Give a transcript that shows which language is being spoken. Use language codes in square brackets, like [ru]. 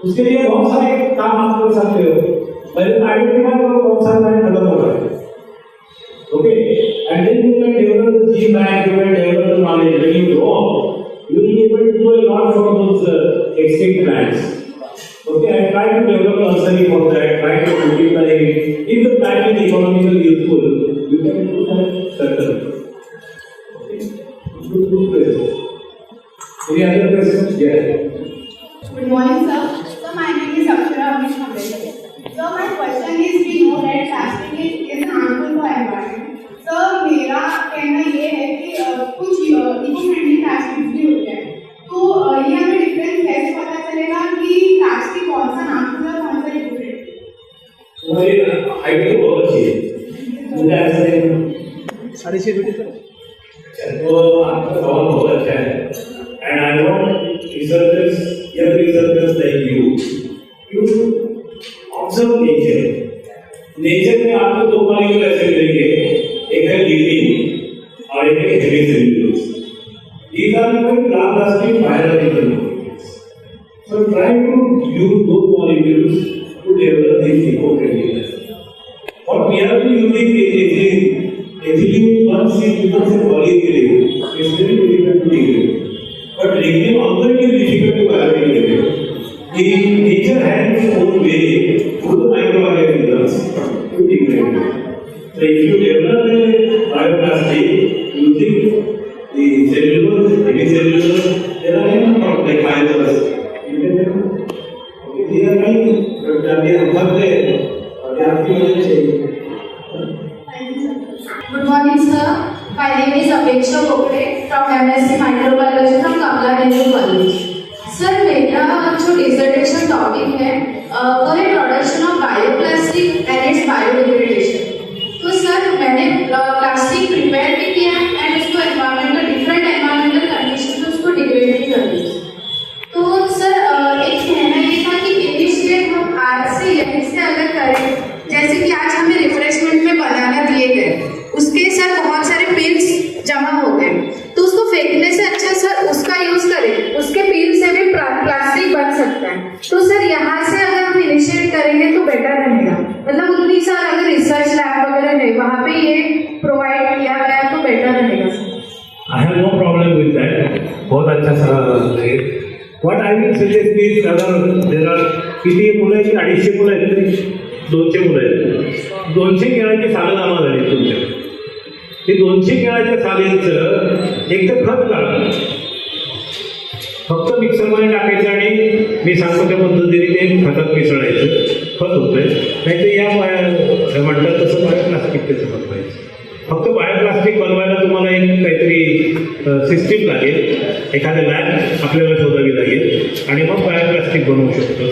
[hi] उसके लिए बहुत सारे काम आप कर सकते हो। पहले आइडेंटिफाई करो कौन सा प्लांट खत्म हो रहा है, [en] Okay, and then you can develop the gene bank, you can develop the knowledge, when you grow you will be able to do a lot for those extinct plants. Okay, I try to develop nursery for that, try to multiply it. If the plant is economically useful, you can do that certainly. Okay, good question. Any other questions? Yeah. Good morning, sir. So my name is Akshara Amish Khamble. So my question is, we know that plastic is harmful for environment. [hi] So मेरा कहना ये है कि कुछ eco friendly plastic भी होते हैं, तो ये हमें डिफरेंस कैसे पता चलेगा कि प्लास्टिक कौन सा हार्मफुल है, कौन सा इको फ्रेंडली? तुम्हारी आइडिया बहुत अच्छी है, मुझे ऐसा नहीं। सारी चीज तो आपका सवाल बहुत अच्छा है, [en] And I want researchers, young researchers like you observe nature. [hi] Nature में आपको 2 मॉलिक्यूल ऐसे मिलेंगे, एक है लिग्निन और एक है हेमिसेल्यूलोज। [en] These are called long-lasting biological molecules. So try to use those molecules to develop this eco-friendliness. What we are using is ethylene. Once it becomes a polyethylene, it's very difficult to degrade. But lignin also is difficult to biodegrade. The nature has its own way through the microorganisms to degrade it. So if you develop a bioplastic using the cellulose, hemicellulose, there are many products like fibers. Okay, they are many, but they are not there. They are few change. Good morning, sir. My name is Apeksha Kokre from MSc Microbiology from Kamala Nehru College. [hi] Sir, मेरा जो dissertation topic है वो है [en] Production of bioplastic and its biodegradation. [hi] तो sir मैंने plastic prepare भी किया है एंड उसको एनवायरमेंटल डिफरेंट एनवायरमेंटल कंडीशन में उसको डिग्रेड भी कर दिया। तो सर एक कहना ये था कि इनिशिएट हम आज से यहीं से अलग करें, जैसे कि आज हमें रिफ्रेशमेंट में बनाना दिए गए, उसके सर बहुत सारे पील्स जमा हो गए, तो उसको फेंकने से अच्छा सर उसका यूज करें, उसके पील से भी प्लास्टिक बन सकता है। तो सर यहाँ से अगर हम इनिशिएट करेंगे तो बेटर रहेगा, मतलब उतनी सर अगर रिसर्च लैब वगैरह है वहाँ पे ये प्रोवाइड किया गया तो बेटर रहेगा sir. [en] I have no problem with that. [hi] बहुत अच्छा सवाल है. [en] What I will suggest is [mr] अगर [en] there are [mr] किती मुलं आहेत, 250 मुलं आहेत तरी 200 मुलं आहेत, 200 केळाची सालं जमा झाली तुमच्या. ते 200 केळाच्या सालींचं एक तर खत काढा, फक्त मिक्सरमध्ये टाकायचं आणि मी सांगतो त्या पद्धतीने ते खतात मिसळायचं, खत होतंय. नाही तर या म्हणतात तसं बायोप्लास्टिक त्याचं बनवायचं. फक्त बायोप्लास्टिक बनवायला तुम्हाला एक काहीतरी सिस्टीम लागेल, एखाद्या लॅब आपल्याला शोधावी लागेल आणि मग बायोप्लास्टिक बनवू शकतो.